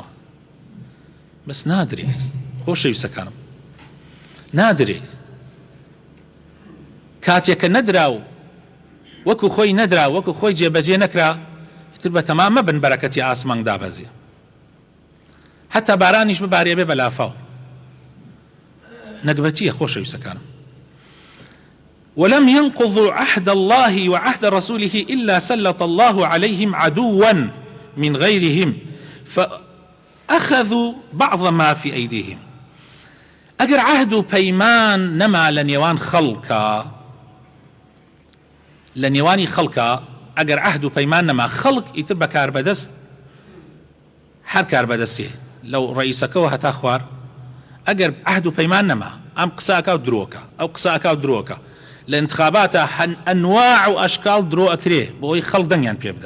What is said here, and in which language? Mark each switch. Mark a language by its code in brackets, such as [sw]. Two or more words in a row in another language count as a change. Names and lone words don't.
[ckb] بەس نادرێ خۆشەویستەکانم، نادرێ کاتێکە نەدرا و وەکو خۆی نەدرا وەکو خۆی جێبەجێ نەکرا تر بە تەمام مەبن بەرەکەتی ئاسمانگ دابەزێ، حتا بارانیش ببارێ بێ بە لافاو. نەکبەتیە خۆشەویستەکانم. [ar] ولم ينقضوا عهد الله وعهد رسوله إلا سلط الله عليهم عدوا من غيرهم فأخذوا بعض ما في أيديهم. [ckb] ئەگەر عهد و پەیمان نەما لە نێوان خەڵکە، لە نێوانی خەڵکە ئەگەر عهد و پەیمان نەما خەڵک ئیتر بە کاربەدەست هەر کاربەدەستێ لەو ڕئیسەکەەوە هەتا خوار. ئەگەر عهد و پەیمان نەما ئەم قساکە و درۆکە ئەو قساکە و درۆکە لە انتخاباتە ئەنواع و ئەشکال درۆ ئەکرێ بۆی خەڵک دەنگیان پێ بدە.